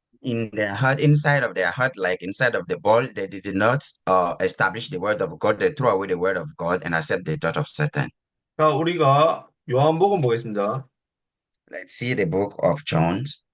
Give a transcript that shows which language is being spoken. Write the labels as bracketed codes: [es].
[en] In their heart, inside of their heart, like inside of the ball, they did not establish the word of God. They threw away the word of God and accept the thought of Satan. [ko] 자, 우리가 요한복음 보겠습니다. [en] Let's see the book of John.